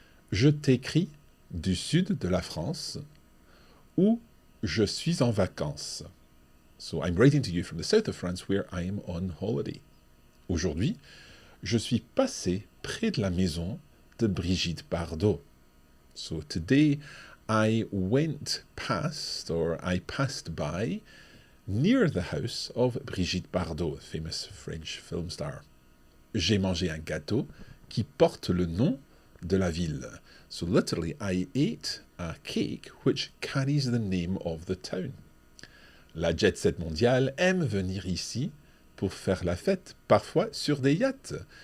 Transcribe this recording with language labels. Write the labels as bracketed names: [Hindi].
[French] Je t'écris du sud de la France, où je suis en vacances. [English] So I'm writing to you from the south of France, where I am on holiday. [French] Aujourd'hui, je suis passé près de la maison de Brigitte Bardot. [English] So today, I went past, or I passed by, near the house of Brigitte Bardot, famous French film star. [French] J'ai mangé un gâteau qui porte le nom de la ville. [English] So literally, I ate a cake which carries the name of the town. [French] La jet-set mondiale aime venir ici pour faire la fête, parfois sur des yachts.